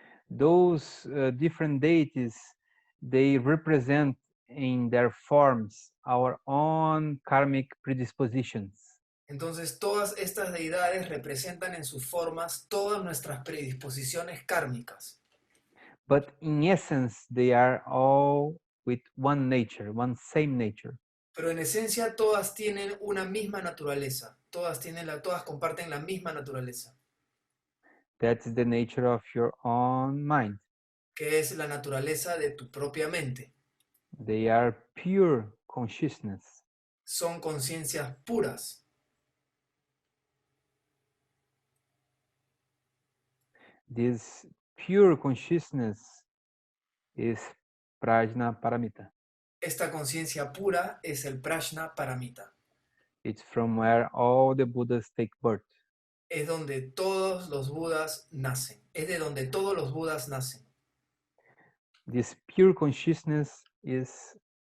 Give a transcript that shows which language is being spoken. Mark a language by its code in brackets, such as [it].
[en] Those different deities, they represent in their forms our own karmic predispositions. [es] Entonces, todas estas deidades representan en sus formas todas nuestras predisposiciones kármicas. [en] But in essence, they are all with one nature, one same nature. [es] Pero en esencia todas tienen una misma naturaleza, todas comparten la misma naturaleza, [en] That's the nature of your own mind. [es] que es la naturaleza de tu propia mente. [en] They are pure consciousness. [es] Son conciencias puras. [en] This pure consciousness is Prajnaparamita. [es] Esta conciencia pura es el Prajnaparamita. [en] It's from where all the Buddhas take birth. [es] Es donde todos los Budas nacen. Es de donde todos los Budas nacen. [en] This pure consciousness is